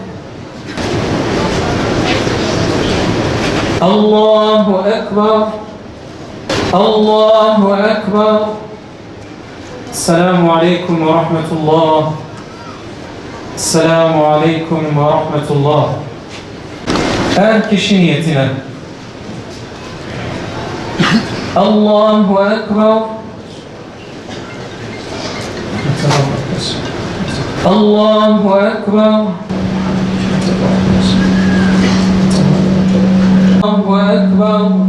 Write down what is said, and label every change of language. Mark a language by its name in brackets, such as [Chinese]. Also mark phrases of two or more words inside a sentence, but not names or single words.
[Arabic] الله أكبر. الله أكبر. السلام عليكم ورحمة الله. السلام عليكم ورحمة الله. [Turkish] Her kişi niyetine. [Arabic] الله أكبر. الله أكبر. الله أكبر.